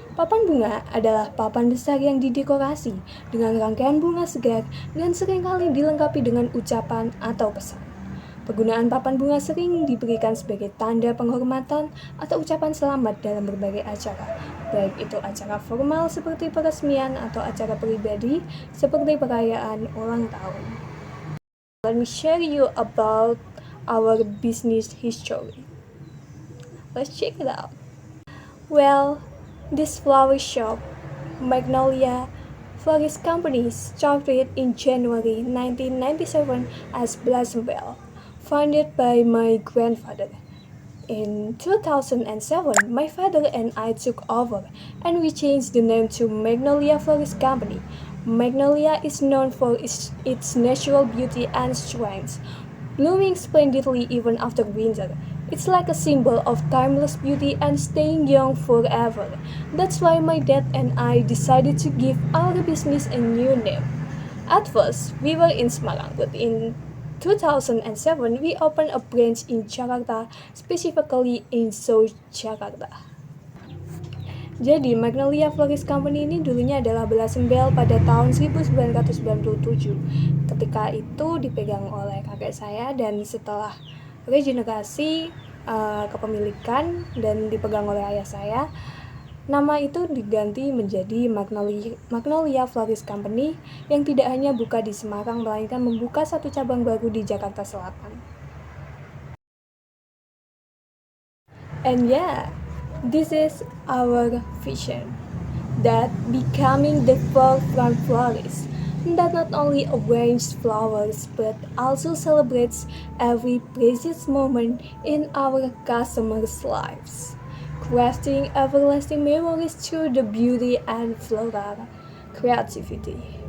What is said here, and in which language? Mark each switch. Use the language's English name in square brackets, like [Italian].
[Indonesian] Papan bunga adalah papan besar yang didekorasi dengan rangkaian bunga segar dan seringkali dilengkapi dengan ucapan atau pesan. Penggunaan papan bunga sering diberikan sebagai tanda penghormatan atau ucapan selamat dalam berbagai acara, baik itu acara formal seperti peresmian atau acara pribadi seperti perayaan ulang tahun. [English] Let me share you about our business history. Let's check it out. Well, this flower shop, Magnolia Florist Company, started in January 1997 as Blossom Bell, founded by my grandfather. In 2007, my father and I took over and we changed the name to Magnolia Florist Company. Magnolia is known for its natural beauty and strength, blooming splendidly even after winter. It's like a symbol of timeless beauty and staying young forever. That's why my dad and I decided to give our business a new name. At first, we were in Semarang, but in 2007 we opened a branch in Jakarta, specifically in South Jakarta. [Indonesian] Jadi, Magnolia Florist Company ini dulunya adalah belasan bel pada tahun 1997. Ketika itu dipegang oleh kakek saya dan setelah regenerasi kepemilikan dan dipegang oleh ayah saya, nama itu diganti menjadi Magnolia Florist Company yang tidak hanya buka di Semarang melainkan membuka satu cabang baru di Jakarta Selatan. [English] And yeah, this is our vision, that becoming the forefront florist that not only arranges flowers but also celebrates every precious moment in our customers' lives, crafting everlasting memories through the beauty and floral creativity.